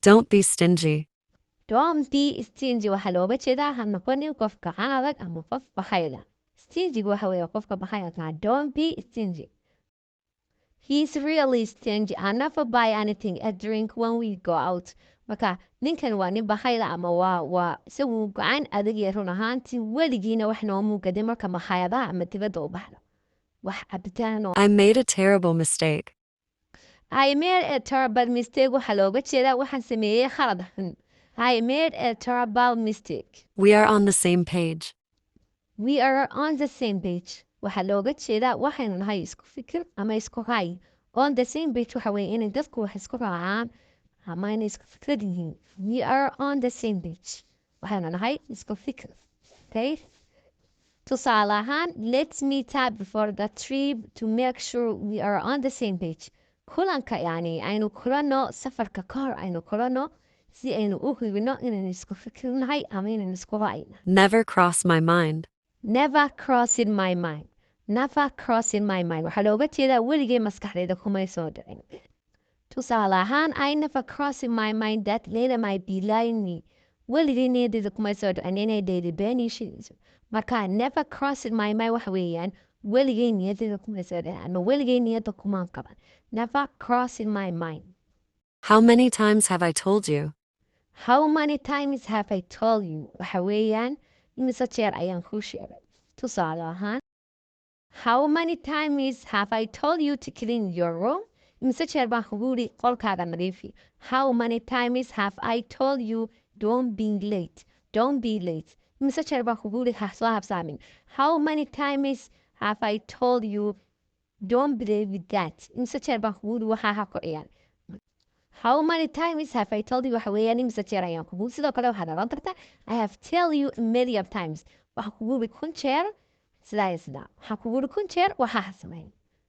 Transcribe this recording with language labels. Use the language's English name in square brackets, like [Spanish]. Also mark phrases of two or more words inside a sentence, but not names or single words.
[English] Don't be stingy. Don't be stingy [Somali] waxaa looga jeedaa ha noqonin qof gacan adag ama qof bakhayl ah. Stingy waxa weeye qofka bakhaylka ah. [English] Don't be stingy. He's really stingy. I never buy anything a drink when we go out. [Somali] Marka ninkan waa nin bakhayl ah ama waa isagu gacan adag iyo run ahaantii weligiina wax noomuu gadin marka makhaayadaha ama dibadda u baxdo. Wax cabitaan oo [English] I made a terrible mistake. I made a terrible mistake [Somali] waxaa looga jeedaa waxaan sameeyey khalad xun. [English] I made a terrible mistake. We are on the same page. We are on the same page. [Somali] Waxaa looga jeedaa waxaynu nahay isku fikir ama isku ray. [English] On the same page [Somali] waxa weeye inay dadku wax isku raacaan ama inay isku fikrad yihiin. [English] We are on the same page. [Somali] Waxaynu nahay isku fikir. Okay? Tusaale ahaan, [English] let's meet up before the trip to make sure we are on the same page. [Somali] Kulanka yani aynu kulanno safarka ka hor aynu kulanno si aynu u hubino inaynu isku fikir nahay ama inaynu isku raacayna. [English] Never crossed my mind. Never crossed my mind. Never crossed my mind. [Somali] Waxaa looga jeedaa weligay maskaxdayda kumay soo dhicin. Tusaale ahaan, [English] I never crossed my mind that Leila might be lying me. [Somali] Weligay niyadayda kumay soo dhicin inay Leila been ii sheegayso. Marka [English] never crossed my mind [Somali] waxa weeyaan weligay niyadayda kumay soo dhicin ama weligay niyadda kumaan qaban. [English] Never crossed my mind. How many times have I told you? How many times have I told you? [Somali] Waxa weeyaan imise jeer ayaan kuu sheegay. Tusaale ahaan, [English] how many times have I told you to clean your room? [Somali] Imise jeer baan kugu yidhi qolkaaga nadiifi. [English] How many times have I told you don't be late? Don't be late. [Somali] Imise jeer baan kugu yidhi ha soo habsaamin. [English] How many times have I told you don't play with that? [Somali] Imise jeer baan kugu yidhi waxaa ha ku ciyaar. [English] How many times have I told you [Somali] waxa weeyaan imise jeer ayaan kugu sidoo kale waxaad odhan kartaa [English] I have tell you a million times. [Somali] Waxaan kugu yidhi kun jeer sidaa iyo sidaa. Waxaan kugu yidhi kun jeer waxaa ha samayn.